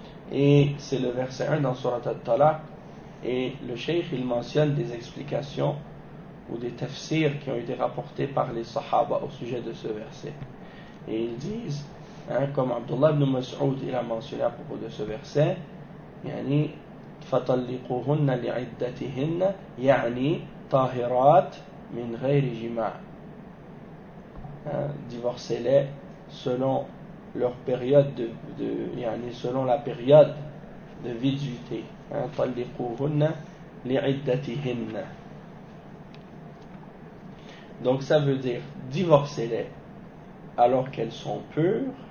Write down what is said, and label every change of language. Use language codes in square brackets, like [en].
[fr] Et c'est le verset 1 dans Surat al-Talaq. Et le cheikh, il mentionne des explications ou des tafsirs qui ont été rapportés par les sahaba au sujet de ce verset. Et ils disent, hein, comme Abdullah ibn Mas'ud il a mentionné à propos de ce verset, [ar] يعني فطلقوهن لعدتهن يعني طاهرات من غير جماع. [fr] Divorcez-les selon leur période de يعني selon la période de viduité. [ar] طلقوهن لعدتهن. [fr] Donc ça veut dire divorcez-les alors qu'elles sont pures.